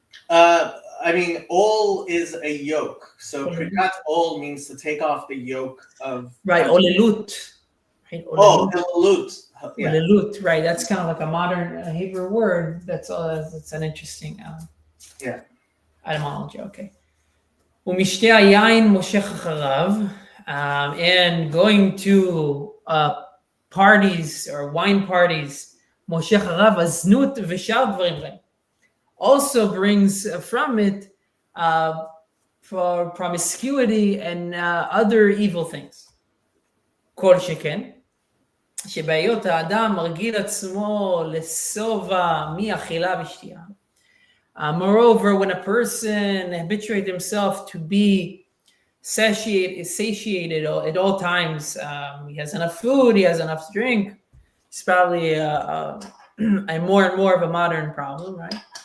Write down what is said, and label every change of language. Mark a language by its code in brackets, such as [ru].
[en] I mean, all is a yoke. So prikat all means to take off the yoke of. Right. Olelut. Right? Oh, olelut. Yeah. Olelut. Right. That's kind of like a modern Hebrew word. That's an interesting. Etymology. Okay. [he] ומשתה היין מושך אחריו, [en] and going to parties or wine parties, [he] מושך אחריו הזנות ושאר דברים רעים. [en] Also brings from it for promiscuity and other evil things. [he] כל שכן, שבהיות האדם מרגיל עצמו לשובע מאכילה ושתייה. [en] Moreover, when a person habituates himself to be satiated at all times, he has enough food, he has enough to drink. It's probably a more and more of a modern problem, right?